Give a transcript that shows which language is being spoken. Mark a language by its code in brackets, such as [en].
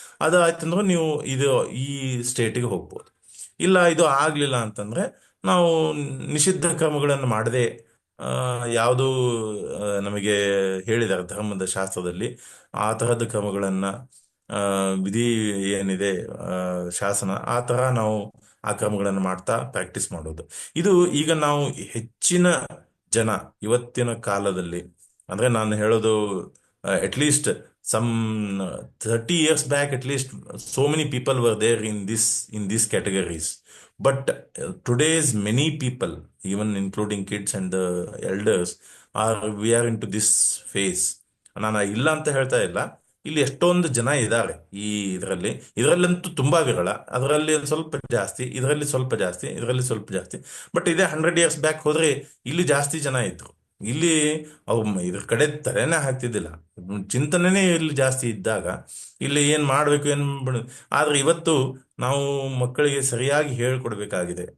[kn] ಅದಾಯ್ತಂದ್ರೆ ನೀವು ಈ ಸ್ಟೇಟಿಗೆ ಹೋಗ್ಬೋದು. ಇಲ್ಲ ಇದು ಆಗ್ಲಿಲ್ಲ ಅಂತಂದ್ರೆ ನಾವು ನಿಷಿದ್ಧ ಕರ್ಮಗಳನ್ನು ಮಾಡದೆ, ಯಾವುದು ನಮಗೆ ಹೇಳಿದ್ದಾರೆ ಧರ್ಮದ ಶಾಸ್ತ್ರದಲ್ಲಿ ಆ ತರಹದ ಕ್ರಮಗಳನ್ನ, ವಿಧಿ ಏನಿದೆ ಶಾಸನ, ಆ ತರ ನಾವು ಆ ಕ್ರಮಗಳನ್ನು ಮಾಡ್ತಾ ಪ್ರಾಕ್ಟೀಸ್ ಮಾಡೋದು. ಇದು ಈಗ ನಾವು ಹೆಚ್ಚಿನ ಜನ ಇವತ್ತಿನ ಕಾಲದಲ್ಲಿ, ಅಂದ್ರೆ ನಾನು ಹೇಳೋದು [en] At least some 30 years back, at least so many people were there in these categories. But today's many people, even including kids and the elders, we are into this phase [kn] ನಾನು ಇಲ್ಲ ಅಂತ ಹೇಳ್ತಾ ಇಲ್ಲ. ಇಲ್ಲಿ ಎಷ್ಟೊಂದು ಜನ ಇದ್ದಾರೆ ಈ ಇದರಲ್ಲಂತೂ ತುಂಬಾ ವಿರಳ. ಅದರಲ್ಲಿ ಒಂದ್ ಸ್ವಲ್ಪ ಜಾಸ್ತಿ, ಇದರಲ್ಲಿ ಸ್ವಲ್ಪ ಜಾಸ್ತಿ, ಇದರಲ್ಲಿ ಸ್ವಲ್ಪ ಜಾಸ್ತಿ. ಬಟ್ ಇದೇ 100 years ಬ್ಯಾಕ್ ಹೋದ್ರೆ ಇಲ್ಲಿ ಜಾಸ್ತಿ ಜನ ಇದ್ರು. ಇಲ್ಲಿ ಅವ್ರು ಇದ್ರ ಕಡೆ ತಲೆನೇ ಹಾಕ್ತಿದ್ದಿಲ್ಲ. ಚಿಂತನೆನೇ ಇಲ್ಲಿ ಜಾಸ್ತಿ ಇದ್ದಾಗ ಇಲ್ಲಿ ಏನ್ ಮಾಡ್ಬೇಕು ಆದ್ರೆ ಇವತ್ತು ನಾವು ಮಕ್ಕಳಿಗೆ ಸರಿಯಾಗಿ ಹೇಳ್ಕೊಡ್ಬೇಕಾಗಿದೆ.